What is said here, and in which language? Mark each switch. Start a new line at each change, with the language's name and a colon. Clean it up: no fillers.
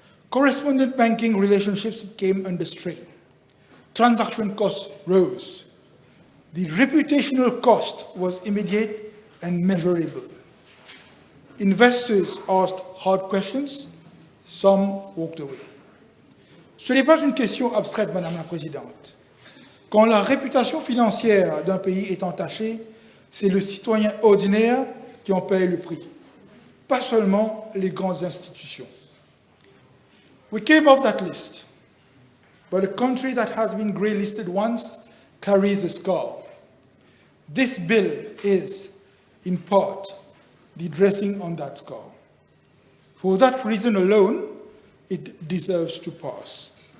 English: Correspondent banking relationships came under strain. Transaction costs rose. The reputational cost was immediate and measurable. Investors asked hard questions, some walked away.
French: Ce n'est pas une question abstraite, Madame la Présidente. Quand la réputation financière d'un pays est entachée, c'est le citoyen ordinaire qui en paye le prix, pas seulement les grandes institutions.
English: We came off that list, but a country that has been grey-listed once carries a scar. This bill is, in part, the dressing on that scar. For that reason alone, it deserves to pass.